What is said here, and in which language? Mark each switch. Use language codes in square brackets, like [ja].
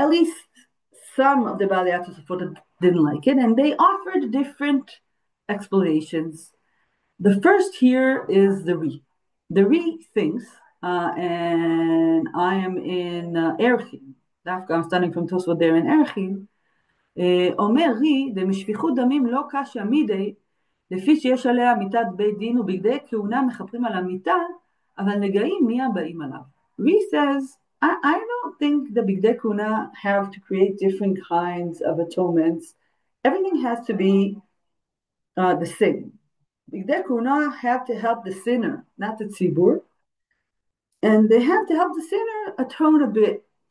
[en] At least some of the Balei Tosafot didn't like it, and they offered different explanations. The first here is the Ri. The Ri thinks, and I am in Erechim. I'm studying from Tosafot there in Erechim. [he] אומר רי, דמשפיכות דמים לא קשה מידי, לפי שיש עליה מיתת בית דין ובגדי כהונה מכפרים על המיתה, אבל נגעים מי הבאים עליו. [en] Ri says, I don't think the bigdei kuna have to create different kinds of atonements. Everything has to be the same. Bigdei kuna have to help the sinner, not the tzibur, and they have to help the sinner atone a bit.